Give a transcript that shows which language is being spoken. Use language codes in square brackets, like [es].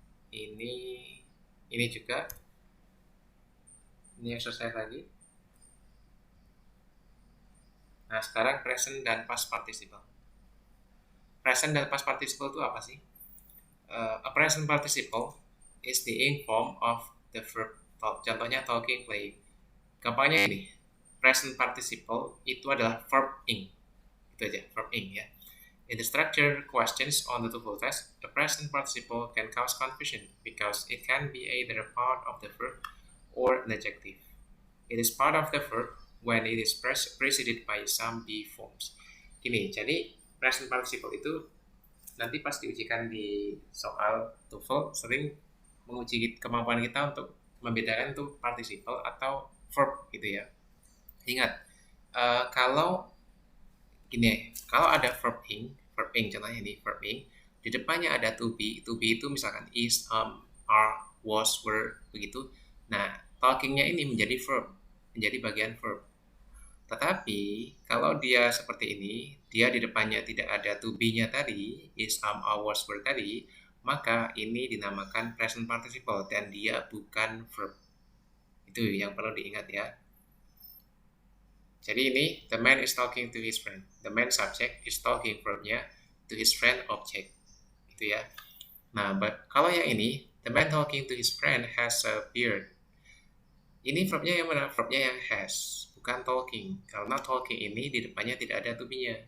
[id] Ini juga. Ini exercise lagi. Nah, sekarang present dan past participle. present dan past participle itu apa sih? [en] A present participle is the ing form of the verb talk. [id] Contohnya talking, playing. Gampangnya ini, present participle itu adalah verb ing. Itu aja, verb ing ya. [en] In the structure questions on the TOEFL test, the present participle can cause confusion because it can be either a part of the verb or an adjective. It is part of the verb when it is preceded by some be forms. [id] Gini, jadi present participle itu nanti pas diujikan di soal TOEFL sering menguji kemampuan kita untuk membedakan itu participle atau verb gitu ya. Ingat, kalau gini, kalau ada verb ing contohnya ini verb ing, di depannya ada to be itu misalkan is, are, was, were begitu. Nah, talkingnya ini menjadi verb, menjadi bagian verb. Tetapi kalau dia seperti ini, dia di depannya tidak ada to be-nya tadi, is, are, was, were tadi, maka ini dinamakan present participle dan dia bukan verb. Itu yang perlu diingat ya. Jadi ini, [en] the man is talking to his friend. The man subject is talking verbnya to his friend object. [id] Itu ya. Nah, kalau yang ini, [en] the man talking to his friend has a beard. [id] Ini verbnya yang mana? Verbnya yang has, bukan talking. Karena talking ini di depannya tidak ada to be-nya.